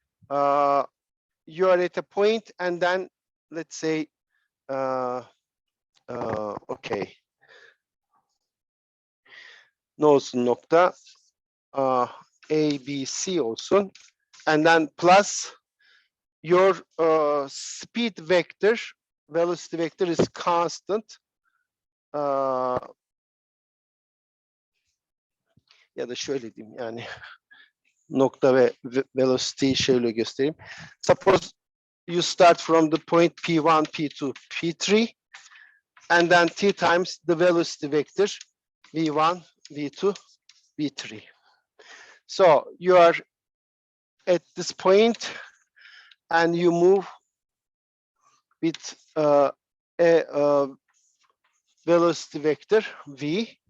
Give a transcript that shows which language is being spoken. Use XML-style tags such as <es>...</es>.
<en>You are at a point, and then let's say, okay,</en> <tr>ne olsun nokta, A, B, C olsun.</tr> <en>and then plus your speed vector, velocity vector is constant.</en> <tr>Ya da şöyle diyeyim yani nokta ve velocity'yi şöyle göstereyim.</tr> <en>Suppose you start from the point P1, P2, P3 and then T times the velocity vector V1, V2, V3. So you are at this point and you move with a velocity vector V.</en>